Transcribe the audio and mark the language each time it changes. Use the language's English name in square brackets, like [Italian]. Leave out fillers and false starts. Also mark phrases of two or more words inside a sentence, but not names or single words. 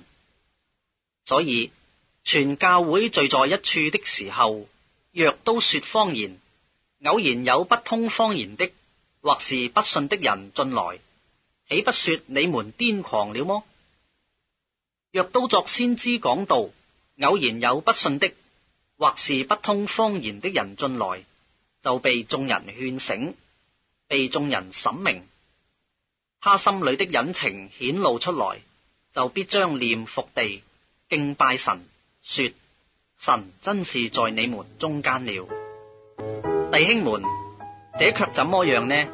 [Chinese] 所以，全教會聚在一處的時候，若都說方言，偶然有不通方言的，或是不信的人進來，豈不說你們癲狂了麼？若都作先知講道，偶然有不信的，或是不通方言的人進來，就被眾人勸醒， 被眾人審明，他心裏的隱情顯露出來，就必將臉伏地敬拜神，說：神真是在你們中間了。弟兄們，這卻怎麼樣呢？